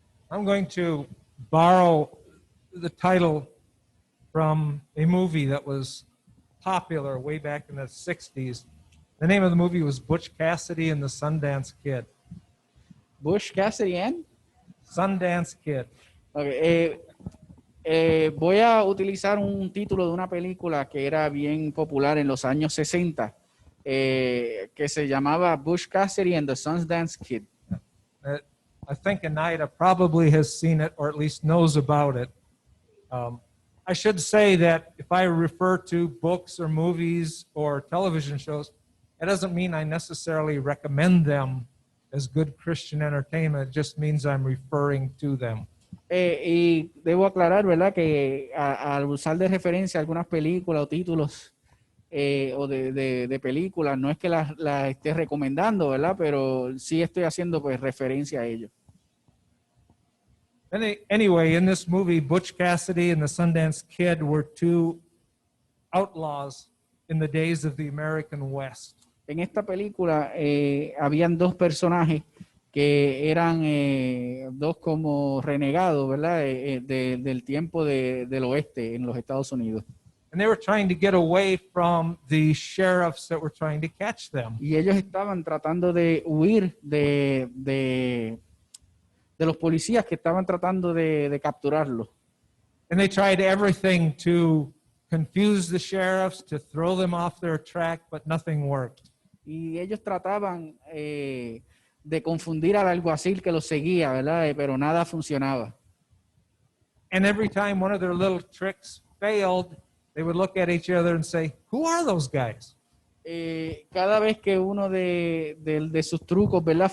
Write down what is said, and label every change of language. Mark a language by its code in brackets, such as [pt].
[en] I'm going to borrow the title from a movie that was popular way back in the 60s. The name of the movie was Butch Cassidy and the Sundance Kid. Butch Cassidy and Sundance Kid. [es] Okay, voy a utilizar un título de una película que era bien popular en los años 60, que se llamaba Butch Cassidy and the Sundance Kid. [en] I think Anita probably has seen it or at least knows about it. I should say that if I refer to books or movies or television shows, it doesn't mean I necessarily recommend them as good Christian entertainment. It just means I'm referring to them. [es] Y debo aclarar, ¿verdad?, que al usar de referencia algunas películas o títulos o de películas, no es que las esté recomendando, ¿verdad?, pero sí estoy haciendo pues referencia a ellos. [en] Anyway, in this movie, Butch Cassidy and the Sundance Kid were two outlaws in the days of the American West. [es] En esta película habían dos personajes que que eran dos como renegados, ¿verdad? Del tiempo del oeste en los Estados Unidos. [en] And they were trying to get away from the sheriffs that were trying to catch them. [es] Y ellos estaban tratando de huir de los policías que estaban tratando de capturarlos. [en] And they tried everything to confuse the sheriffs, to throw them off their track, but nothing worked. [es] Y ellos trataban de confundir al alguacil que los seguía, ¿verdad? Pero nada funcionaba. [en] And every time one of their little tricks failed, they would look at each other and say, "Who are those guys?" [es] Cada vez que uno de sus trucos, ¿verdad?